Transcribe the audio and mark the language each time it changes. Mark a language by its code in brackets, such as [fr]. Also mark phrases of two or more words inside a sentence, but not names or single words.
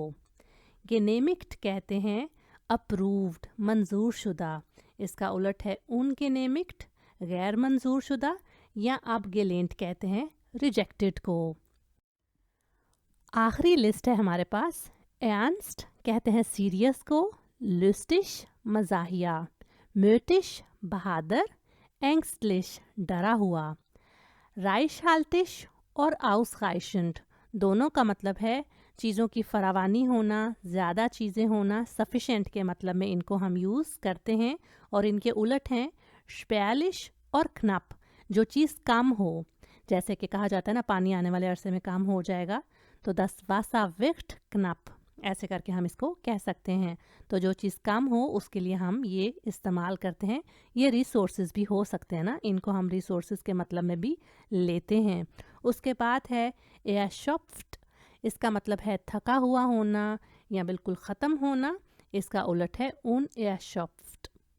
[ur] genehmigt کہتے ہیں अप्रूव्ड، منظور شدہ، اس کا الٹ ہے ungenehmigt, غیر منظور شدہ، یا abgelehnt کہتے ہیں रिजेक्टेड کو। آخری लिस्ट ہے ہمارے پاس। ernst کہتے ہیں सीरियस کو, lustig مزاحیہ, mutig بہادر, ängstlich ڈرا ہوا. reichhaltig اور ausreichend دونوں کا مطلب ہے چیزوں کی فراوانی ہونا، زیادہ چیزیں ہونا. सफिशेंट کے مطلب میں ان کو ہم यूज़ کرتے ہیں، اور ان کے الٹ ہیں spärlich اور knapp, جو چیز کم ہو. جیسے کہ کہا جاتا ہے نا، پانی آنے والے عرصے میں کم ہو جائے گا، تو [de] das Wasser wird knapp, [ur] ایسے کر کے ہم اس کو کہہ سکتے ہیں. تو جو چیز کم ہو اس کے لیے ہم یہ استعمال کرتے ہیں. یہ रिसोर्सेज بھی ہو سکتے ہیں نا، ان کو ہم रिसोर्सेज کے مطلب میں بھی لیتے ہیں। اس کے بعد ہے erschöpft, اس کا مطلب ہے تھکا ہوا ہونا یا بالکل ختم ہونا، اس کا الٹ ہے unerschöpft।